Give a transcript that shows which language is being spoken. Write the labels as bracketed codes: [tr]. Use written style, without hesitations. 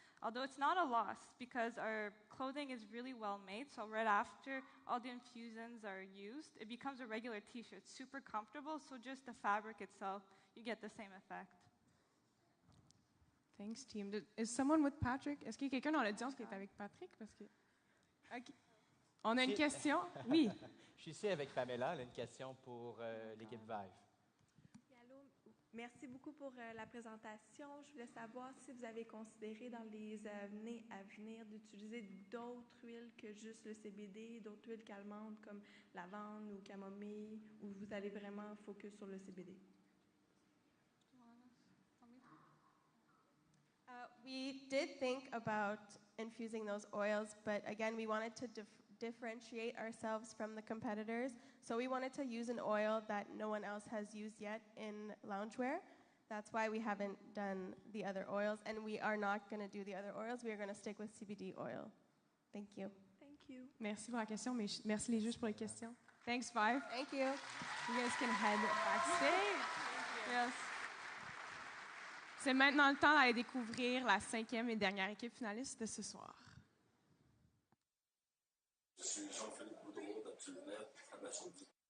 [en] Although it's not a loss because our clothing is really well made. So right after all the infusions are used, it becomes a regular t-shirt. Super comfortable. So just the fabric itself, you get the same effect. Thanks, team. Is someone with Patrick? [fr] Est-ce qu'il y a quelqu'un dans l'audience qui est avec Patrick? Parce que... Okay. On a une question? Oui. Je suis ici avec Pamela. Elle a une question pour l'équipe Vive. Merci beaucoup pour la présentation. Je voulais savoir si vous avez considéré dans les années à venir d'utiliser d'autres huiles que juste le CBD, d'autres huiles calmantes comme lavande ou camomille, ou vous allez vraiment focus sur le CBD? [en] We did think about infusing those oils, but again, we wanted to differentiate ourselves from the competitors. So we wanted to use an oil that no one else has used yet in loungewear. That's why we haven't done the other oils, and we are not going to do the other oils. We are going to stick with CBD oil. Thank you. Thank you. [fr] Merci pour la question, mais merci les juges pour les questions. [en] Thanks, Vive. Thank you. You guys can head backstage. Yes. [fr] C'est maintenant le temps d'aller découvrir la 5e et dernière équipe finaliste de ce soir. Je suis Jean-Philippe Boudreau d'Absolunet, Abasourdi.